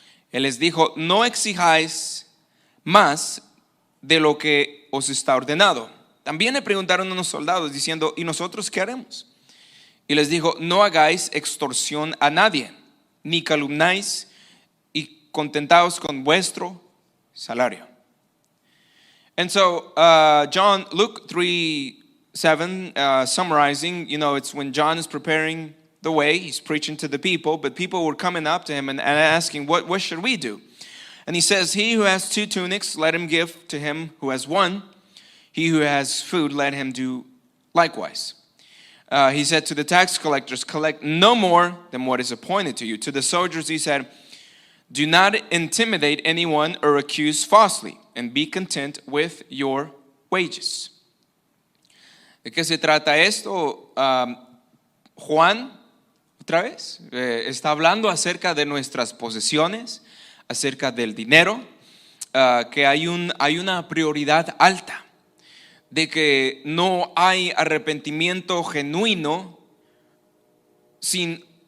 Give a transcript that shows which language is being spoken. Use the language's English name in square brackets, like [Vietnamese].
[Spanish] Él les dijo, no exijáis más de lo que os está ordenado. También le preguntaron unos soldados diciendo, ¿y nosotros qué haremos? Y les dijo, no hagáis extorsión a nadie, ni calumnáis, y contentaos con vuestro salario. [English] And so Luke 3:7, summarizing, it's when John is preparing the way, he's preaching to the people, but people were coming up to him and asking, what should we do? And he says, he who has 2 tunics, let him give to him who has 1. He who has food, let him do likewise. He said to the tax collectors, collect no more than what is appointed to you. To the soldiers he said, do not intimidate anyone or accuse falsely, and be content with your wages. [Spanish] ¿De qué se trata esto? Juan, otra vez, está hablando acerca de nuestras posesiones, acerca del dinero, que hay una prioridad alta, de que no hay arrepentimiento genuino sin